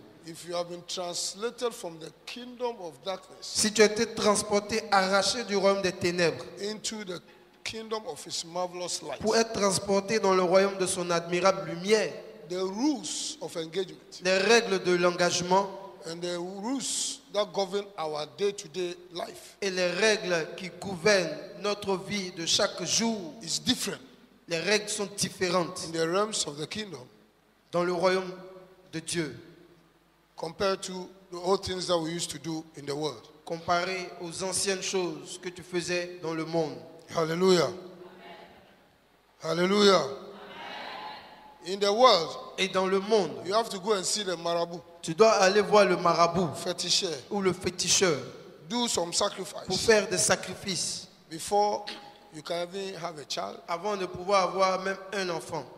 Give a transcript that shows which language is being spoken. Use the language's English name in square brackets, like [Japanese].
[English] if you have been translated from the kingdom of darkness [French] si tu as été transporté, arraché du royaume des ténèbres, [English] into the kingdom of his marvelous light, [French] pour être transporté dans le royaume de son admirable lumière, [English] the rules of engagement [French] les règles de l'engagement [English] and the rules that govern our day-to-day life [French] et les règles qui gouvernent notre vie de chaque jour, [English] is different [French] les règles sont différentes [English] in the realms of the kingdom [French] dans le royaume de Dieu, [English] compared to the old things that we used to do in the world. [French] comparé aux anciennes choses que tu faisais dans le monde. [English] Hallelujah. Hallelujah. In the world, [French] Et dans le monde, [English] you have to go and see the marabout, [French] tu dois aller voir le marabout féticheur, ou le féticheur [English] do some [French] pour [English] sacrifice [French] faire des sacrifices [English] before you can even have a child, [French] avant de pouvoir avoir même un enfant